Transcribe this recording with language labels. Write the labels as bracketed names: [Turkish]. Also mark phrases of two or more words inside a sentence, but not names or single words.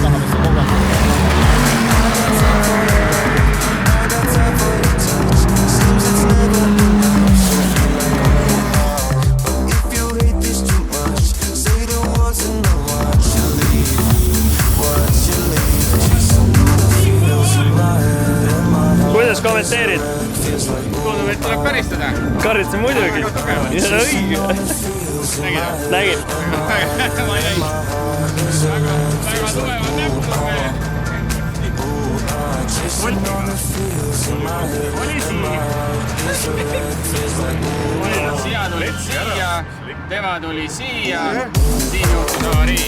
[English] I got time for your touch. Seems it's never enough, so feel like ooh ah. But if you hate this too much, say the words and not what you leave. What you leave. Chasing all the feels in my head and my heart. [Estonian] Kuidas kommenteerid? Tundub, et tuleb karistada. Karistan muidugi. Ja õige. Nägid? Ma ei näi. Väga tugevad näpud on meil. Siia tuli siia, tema tuli siia, siin juhtus avarii.